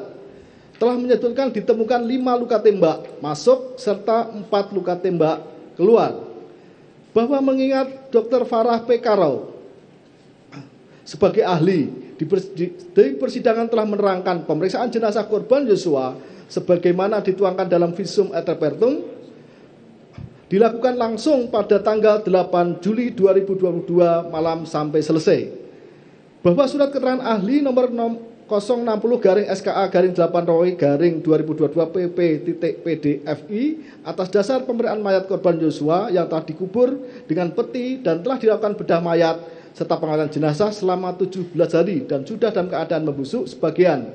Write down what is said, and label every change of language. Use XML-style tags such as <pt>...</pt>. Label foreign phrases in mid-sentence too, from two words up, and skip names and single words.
<id>Telah menyebutkan ditemukan 5 luka tembak masuk serta 4 luka tembak keluar. Bahwa mengingat Dr. Farah P. Karau sebagai ahli di persidangan telah menerangkan pemeriksaan jenazah korban Yosua sebagaimana dituangkan dalam</id> <la>visum et repertum</la> <id>dilakukan langsung pada tanggal 8 Juli 2022 malam sampai selesai. Bahwa surat keterangan ahli nomor 060-SKA garing 8 Romawi garing 2022 PP.PDFI atas dasar pemeriksaan mayat korban Yosua yang telah dikubur dengan peti dan telah dilakukan bedah mayat serta pengangkatan jenazah selama 17 hari dan sudah dalam keadaan membusuk sebagian.</id>